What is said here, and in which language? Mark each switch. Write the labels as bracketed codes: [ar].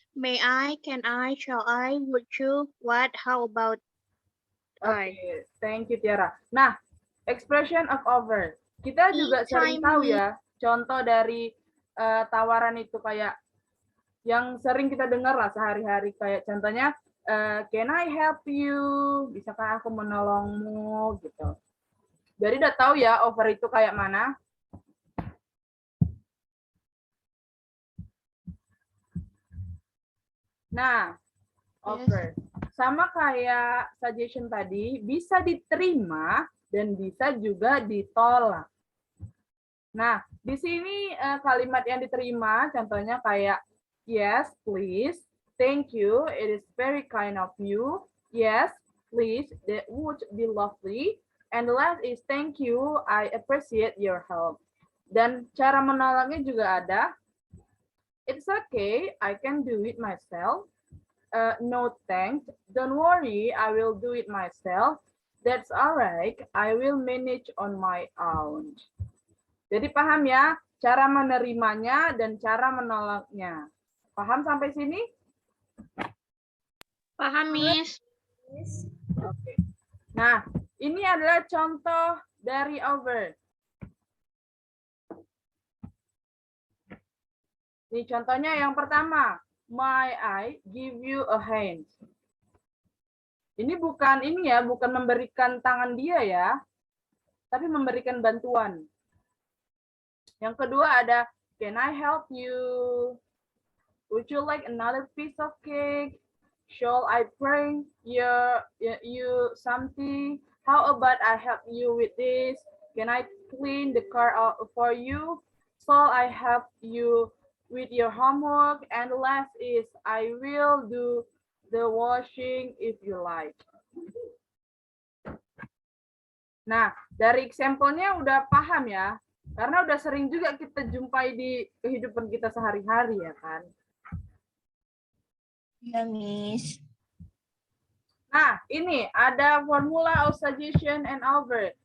[en] May I, can I, shall I, would you, what, how about I? Oke, thank you Tiara. Nah, expression of offer. [id] Kita juga sering tahu ya, contoh dari tawaran itu kayak yang sering kita dengar lah sehari-hari, kayak contohnya, [en] can I help you? [id] Bisakah aku menolongmu? Gitu. Jadi udah tahu ya offer itu kayak mana? Nah, offer. Sama kayak suggestion tadi, bisa diterima dan bisa juga ditolak. Nah, di sini kalimat yang diterima contohnya kayak [en] yes, please, thank you, it is very kind of you. Yes, please, that would be lovely. And the last is thank you, I appreciate your help. [id] Dan cara menolaknya juga ada. [en] It's okay, I can do it myself. No thanks, don't worry, I will do it myself. That's alright, I will manage on my own. [id] Jadi paham ya, cara menerimanya dan cara menolaknya. Paham sampai sini? Paham, Miss. Oke. Nah, ini adalah contoh dari over. Ini contohnya yang pertama. [en] May I give you a hand? [id] Ini bukan bukan memberikan tangan dia ya, tapi memberikan bantuan. Yang kedua ada, [en] can I help you? Would you like another piece of cake? Shall I bring you something? How about I help you with this? Can I clean the car for you? Shall I help you with your homework? And the last is, I will do the washing if you like. [id] Nah, dari example-nya udah paham ya? Karena udah sering juga kita jumpai di kehidupan kita sehari-hari ya kan? Ya, Miss. Nah, ini ada [en] formula of suggestion and over.